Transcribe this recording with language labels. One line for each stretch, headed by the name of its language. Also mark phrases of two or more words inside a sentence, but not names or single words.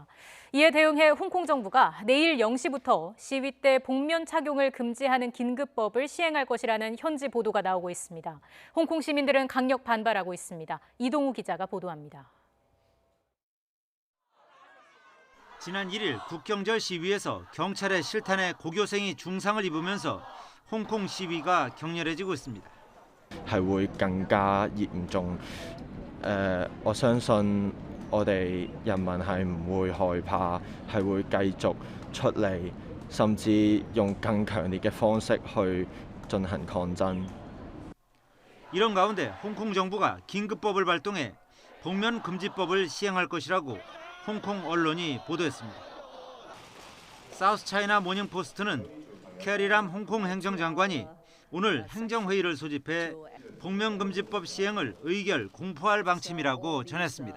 Korean: 이에 대응해 홍콩 정부가 내일 0시부터 시위 때 복면 착용을 금지하는 긴급법을 시행할 것이라는 현지 보도가 나오고 있습니다. 홍콩 시민들은 강력 반발하고 있습니다. 이동우 기자가 보도합니다. 지난 1일 국경절 시위에서 경찰의 실탄에 고교생이 중상을 입으면서 홍콩 시위가 격렬해지고 있습니다.
Cantonese: 係會更加嚴重。我相信我哋人民係唔會害怕，係會繼續出嚟，甚至用更強烈嘅方式去進行抗爭。
Korean: 이런 가운데 홍콩 정부가 긴급법을 발동해 복면 금지법을 시행할 것이라고 홍콩 언론이 보도했습니다. 사우스 차이나 모닝포스트는 캐리람 홍콩 행정장관이 오늘 행정회의를 소집해 복면금지법 시행을 의결 공포할 방침이라고 전했습니다.